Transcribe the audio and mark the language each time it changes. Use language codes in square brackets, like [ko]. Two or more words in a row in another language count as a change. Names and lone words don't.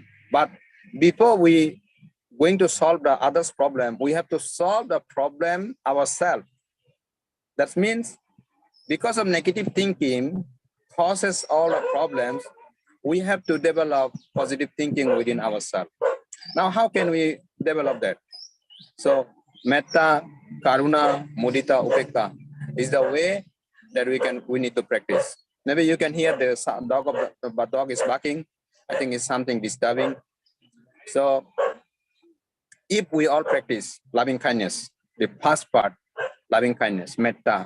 [en] But before we going to solve the others' problem, we have to solve the problem ourselves. That means because of negative thinking causes all the problems, we have to develop positive thinking within ourselves. Now, how can we develop that? So, [pi] metta, karuna, mudita, upekta [en] is the way that we need to practice. Maybe you can hear the dog is barking. I think it's something disturbing. So, if we all practice loving kindness, the first part, loving kindness, metta.